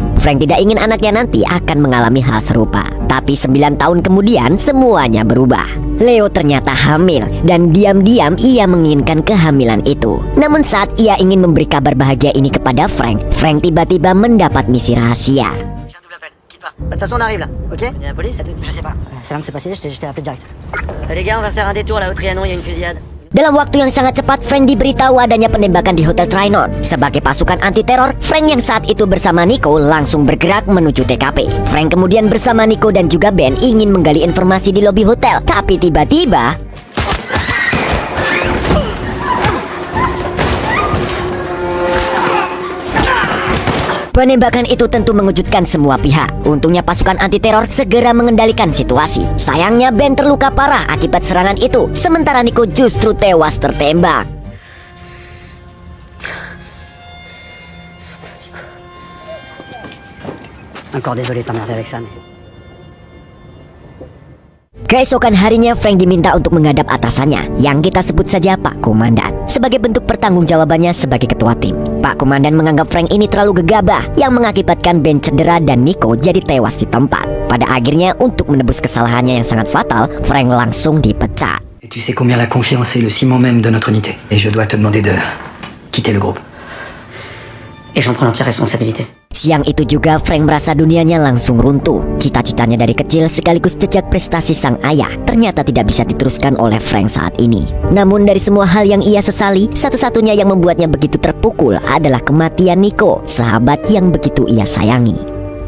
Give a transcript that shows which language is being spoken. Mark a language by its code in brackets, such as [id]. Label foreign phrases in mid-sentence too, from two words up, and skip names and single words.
[id] Frank tidak ingin anaknya nanti akan mengalami hal serupa. Tapi 9 tahun kemudian semuanya berubah. Leo ternyata hamil dan diam-diam ia menginginkan kehamilan itu. Namun saat ia ingin memberi kabar bahagia ini kepada Frank, Frank tiba-tiba mendapat misi rahasia. [fr] De toute façon on arrive là, ok? Il y a la police, c'est tout? Je sais pas. Ça vient de se passer, je t'ai appelé direct. Les gars, on va faire un détour là au Trianon, il y a une fusillade. [id] Dalam waktu yang sangat cepat, Frank diberitahu adanya penembakan di Hotel Trianon. Sebagai pasukan anti-teror, Frank yang saat itu bersama Nico langsung bergerak menuju TKP. Frank kemudian bersama Nico dan juga Ben ingin menggali informasi di lobi hotel. Tapi tiba-tiba penembakan itu tentu mengejutkan semua pihak. Untungnya pasukan anti-teror segera mengendalikan situasi. Sayangnya Ben terluka parah akibat serangan itu, sementara Nico justru tewas tertembak. [fr] Encore désolé de t'emmerder avec ça, mais... [id] Keesokan harinya Frank diminta untuk menghadap atasannya, yang kita sebut saja Pak Komandan, sebagai bentuk pertanggungjawabannya sebagai ketua tim. Pak Komandan menganggap Frank ini terlalu gegabah, yang mengakibatkan Ben cedera dan Nico jadi tewas di tempat. Pada akhirnya, untuk menebus kesalahannya yang sangat fatal, Frank langsung dipecat. [fr] Et tu sais combien la confiance est le ciment même de notre unité. Et je dois te demander de quitter le groupe. Et j'en prends l'entière responsabilité. [id] Siang itu juga Frank merasa dunianya langsung runtuh. Cita-citanya dari kecil sekaligus jejak prestasi sang ayah ternyata tidak bisa diteruskan oleh Frank saat ini. Namun dari semua hal yang ia sesali, satu-satunya yang membuatnya begitu terpukul adalah kematian Nico, sahabat yang begitu ia sayangi.